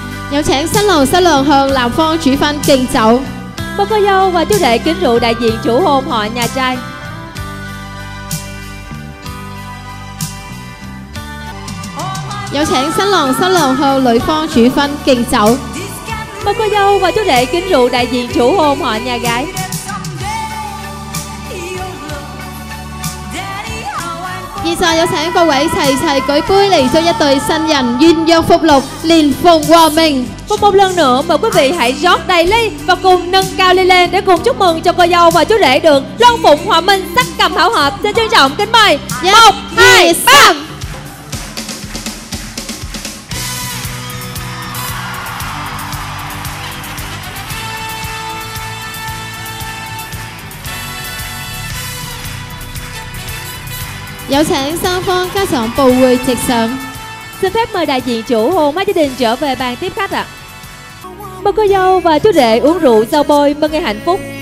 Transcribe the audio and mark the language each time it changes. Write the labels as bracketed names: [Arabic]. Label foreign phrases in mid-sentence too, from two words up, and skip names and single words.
[Cantonese] 有請新郎新娘向男方主婚敬酒。 [Vietnamese] Mời cô dâu và chú rể kính rượu đại diện chủ hôn họ nhà trai. [Cantonese] 有請新郎新娘向女方主婚敬酒。 [Vietnamese] Mời cô dâu và chú rể kính rượu đại diện chủ hôn họ nhà gái. [Cantonese] 現在有請各位齊齊舉杯嚟祝一對新人鴛鴦福祿，連鳳和鳴。 [Vietnamese] Và một lần nữa mời quý vị hãy rót đầy ly và cùng nâng cao ly lên để cùng chúc mừng cho cô dâu và chú rể được long phụng hòa minh, sắc cầm hảo hợp. Xin trân trọng kính mời. 1, 2, 3. [Cantonese] Có 請雙方家長步會直上。 [Vietnamese] Xin phép mời đại diện chủ hôn mấy gia đình trở về bàn tiếp khách ạ. Mời cô dâu và chú rể uống rượu giao bôi mừng ngày hạnh phúc.